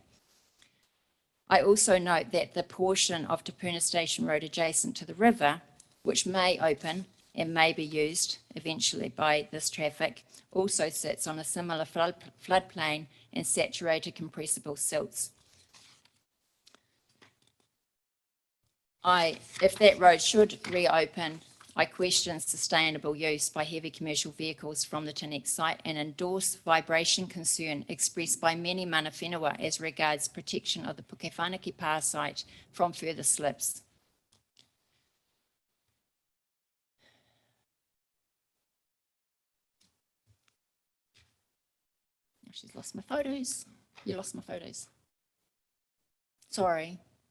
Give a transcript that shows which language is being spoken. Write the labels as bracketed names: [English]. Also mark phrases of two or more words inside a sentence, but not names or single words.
[English] I also note that the portion of Te Puna Station Road adjacent to the river, which may open and may be used eventually by this traffic, also sits on a similar floodplain and saturated compressible silts. If that road should reopen, I question sustainable use by heavy commercial vehicles from the Tenex site and endorse vibration concern expressed by many [Māori] mana whenua [English] as regards protection of the Pukewhanaki Pa site from further slips. Oh, she's lost my photos. You lost my photos. Sorry.